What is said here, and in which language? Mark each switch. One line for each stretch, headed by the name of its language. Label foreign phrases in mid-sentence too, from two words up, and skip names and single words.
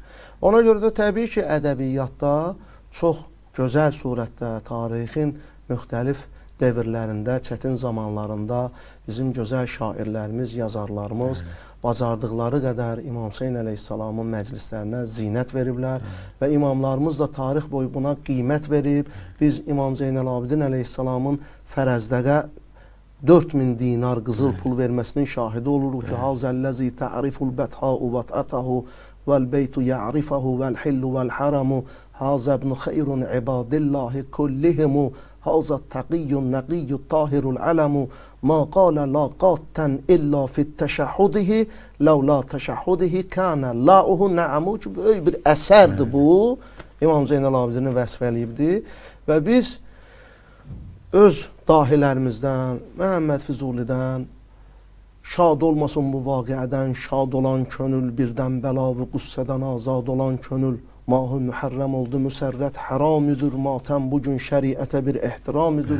Azerbaijani: Ona görə də təbii ki, ədəbiyyatda çox gözəl surətdə tarixin müxtəlif devirlərində, çətin zamanlarında bizim gözəl şairlərimiz, yazarlarımız bacardıqları qədər İmam Hüseyn əleyhissalamın məclislərinə zinət veriblər və imamlarımız da tarix boyu buna qiymət verib. Biz İmam Zeynəl-Abidin əleyhissalamın fərəzdəqə 4000 dinar qızıl pul verməsinin şahidi oluruq ki,
Arabic: هذا الذي تعرف البطحاء وطأته والبيت يعرفه والحل والحرم هذا ابن خير عباد الله كلهم هذا التقي النقي الطاهر العلم ما قال لا قط إلا في تشهده لولا تشهده كان لاءه نعم
Azerbaijani: ki, böyük bir əsərdir bu. İmam Zeynəl-Abidini vəsf eləyibdir və biz öz dahilərimizdən, Məhəmməd Füzulidən şad olmasın bu vaqiədən, şad olan könül birdən bəla və qüssədən azad olan könül Mahı mühərrəm oldu, müsərrət haramüdür, matəm bugün şəriətə bir ehtiramüdür.